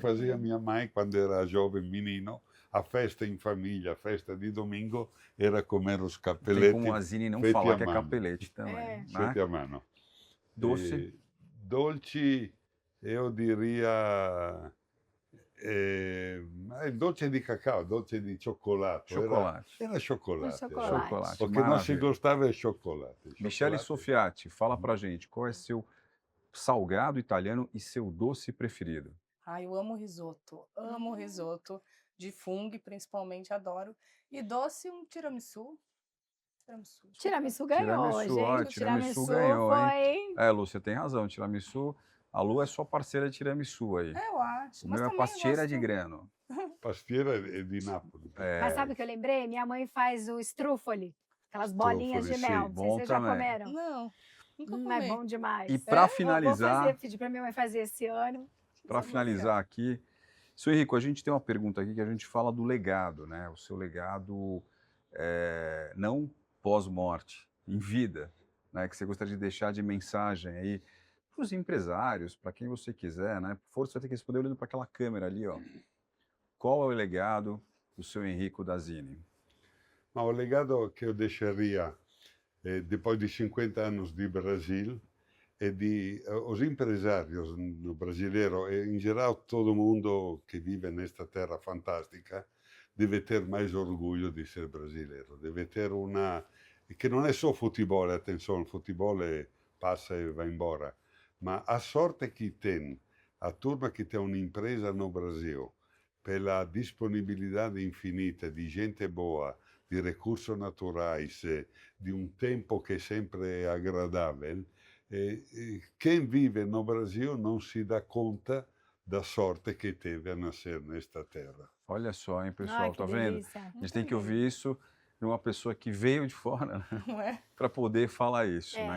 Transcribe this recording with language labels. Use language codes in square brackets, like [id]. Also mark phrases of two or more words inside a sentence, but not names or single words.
[pt] fazia minha mãe quando era jovem menino. A festa em família, a festa de domingo, era comer os Não tem capelletti como a Zini não feiti falar a que é mano. capelete também. É. Né? [it] feiti a mano. [pt] Doce. [it] Dolce, [pt] eu diria [it] Ma il dolce di cacao, dolce di cioccolato. [pt] Chocolate. Era chocolate. Chocolate. Chocolate. O que não se Maravilha. gostava é chocolate. Michele Chocolate. Sofiati, fala pra gente, qual é seu salgado italiano e seu doce preferido? Ai, eu amo risoto. Amo risoto. De fungo, principalmente, adoro. E doce, um tiramisu. Tiramisu. Tiramisu ganhou, Tiramisu, ó, gente. tiramisu ganhou, hein? foi... É, Lúcia, tem razão, tiramisu. A Lu é sua parceira de tiramisu aí. Eu acho. O Mas meu é também pastiera gosto... de grano. Pastiera é de Nápoles. Mas sabe o que eu lembrei? Minha mãe faz o strufoli, aquelas bolinhas de Strufoli, mel. sim. Não sei se Bom vocês já também. comeram. Não, nunca É comi. bom demais. E pra Vou finalizar, fazer, pedir pra minha mãe fazer esse ano. para finalizar aqui, seu Henrico, a gente tem uma pergunta aqui que a gente fala do legado, né? O seu legado não pós-morte, em vida, né? Que você gostaria de deixar de mensagem aí para os empresários, para quem você quiser, né? Por favor, você vai ter que responder olhando para aquela câmera ali, ó. Qual é o legado do seu Henrico Dazzini? Ma o legado [it] che io [pt] deixaria, depois de 50 anos de Brasil, é de os empresários brasileiros, e em geral todo mundo que vive nesta terra fantástica, deve ter mais orgulho de ser brasileiro, deve ter uma... [it] che non è [pt] só futebol, [it] attenzione, il [pt] futebol passa e vai embora, ma a sorte che tem, a turma che tem un'impresa no Brasil, pela disponibilidade infinita di gente boa, di recursos naturais, [it] di un tempo che sempre è [pt] agradável, quem vive no Brasil não se dá conta da sorte que teve a nascer nesta terra. Olha só, hein, pessoal, Ai, que tá vendo? delícia. A gente tem que ouvir isso de uma pessoa que veio de fora, né? Não é? Para poder falar isso, né?